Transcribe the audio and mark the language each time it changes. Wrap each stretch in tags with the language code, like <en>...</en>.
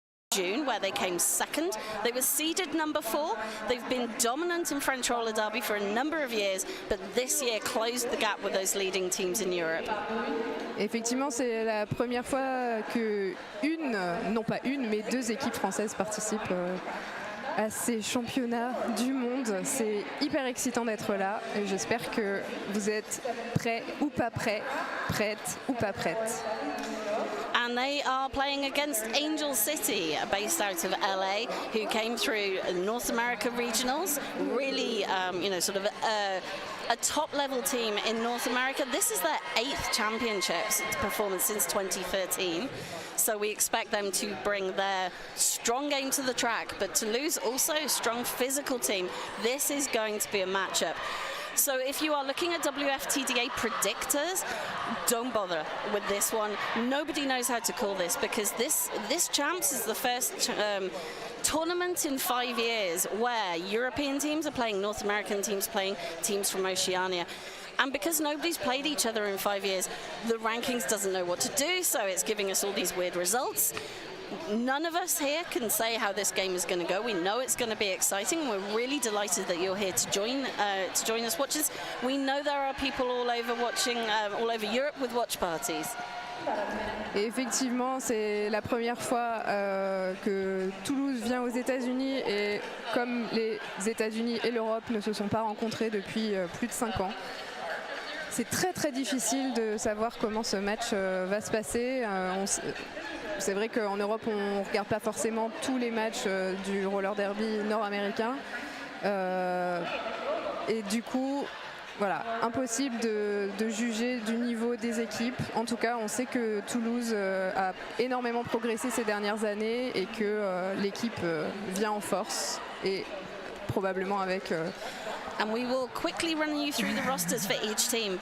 <en>June, where they came second. They were seeded number 4. They've been dominant in French roller derby for a number of years, but this year closed the gap with those leading teams in Europe.</en> <fr>Effectivement, c'est la première fois que non pas une, mais 2 équipes françaises participent à ces championnats du monde. C'est hyper excitant d'être là et j'espère que vous êtes prêts ou pas prêts, prêtes ou pas prêtes.</fr> <en>And they are playing against Angel City, based out of LA, who came through North America regionals. Really, sort of a top-level team in North America. This is their 8th championships performance since 2013. So we expect them to bring their strong game to the track, but Toulouse also a strong physical team. This is going to be a matchup. So if you are looking at WFTDA predictors, don't bother with this one. Nobody knows how to call this because this Champs is the first tournament in 5 years where European teams are playing North American teams playing teams from Oceania. And because nobody's played each other in 5 years, the rankings doesn't know what to do, so it's giving us all these weird results. None of us here can say how this game is going to go. We know it's going to be exciting. We're really delighted that you're here to join us watchers. We know there are people all over watching, all over Europe with watch parties.</en> <fr>Et effectivement, c'est la première fois que Toulouse vient aux États-Unis et comme les États-Unis et l'Europe ne se sont pas rencontrés depuis plus de 5 ans. C'est très très difficile de savoir comment ce match va se passer. C'est vrai qu'en Europe, on ne regarde pas forcément tous les matchs du roller derby nord-américain. Et du coup, voilà, impossible de juger du niveau des équipes. En tout cas, on sait que Toulouse a énormément progressé ces dernières années et que l'équipe vient en force et probablement avec...</fr> <en>And we will quickly run you through the rosters for each team.</en>